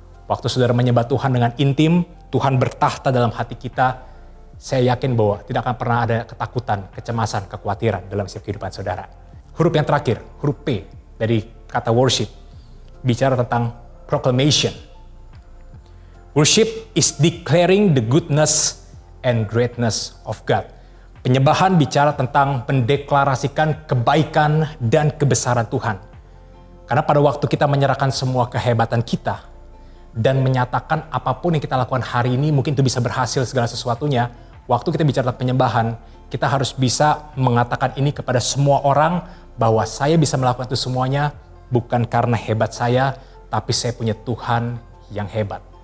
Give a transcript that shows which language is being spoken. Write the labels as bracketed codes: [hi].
[id] Waktu saudara menyembah Tuhan dengan intim, Tuhan bertahta dalam hati kita, saya yakin bahwa tidak akan pernah ada ketakutan, kecemasan, kekhawatiran dalam setiap kehidupan saudara. Huruf yang terakhir, huruf P dari kata worship, bicara tentang proclamation. [en] Worship is declaring the goodness and greatness of God. [id] Penyembahan bicara tentang mendeklarasikan kebaikan dan kebesaran Tuhan. Karena pada waktu kita menyerahkan semua kehebatan kita dan menyatakan apapun yang kita lakukan hari ini mungkin itu bisa berhasil segala sesuatunya. Waktu kita bicara tentang penyembahan, kita harus bisa mengatakan ini kepada semua orang bahwa saya bisa melakukan itu semuanya bukan karena hebat saya, tapi saya punya Tuhan yang hebat.